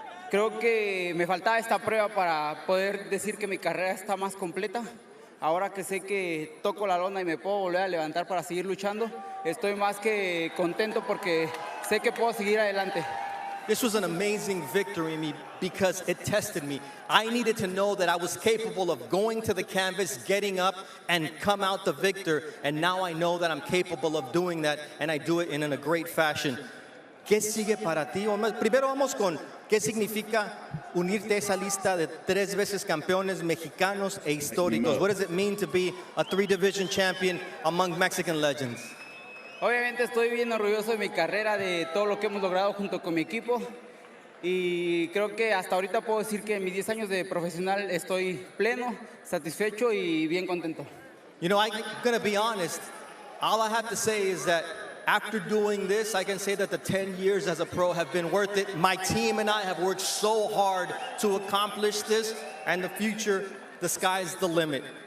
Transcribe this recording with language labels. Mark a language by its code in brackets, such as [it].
[es] Creo que me faltaba esta prueba para poder decir que mi carrera está más completa. Ahora que sé que toco la lona y me puedo volver a levantar para seguir luchando, estoy más que contento porque sé que puedo seguir adelante. [en] This was an amazing victory me because it tested me. I needed to know that I was capable of going to the canvas, getting up, and come out the victor. And now I know that I'm capable of doing that, and I do it in a great fashion. [es] ¿Qué sigue para ti? Primero vamos con qué significa unirte a esa lista de 3 veces campeones mexicanos e históricos. [en] What does it mean to be a 3-division champion among Mexican legends? [es] Obviamente estoy bien orgulloso de mi carrera, de todo lo que hemos logrado junto con mi equipo. Y creo que hasta ahorita puedo decir que en mis 10 años de profesional estoy pleno, satisfecho y bien contento. [en] You know, I'm going to be honest. All I have to say is that after doing this, I can say that the 10 years as a pro have been worth it. My team and I have worked so hard to accomplish this, and the future, the sky's the limit.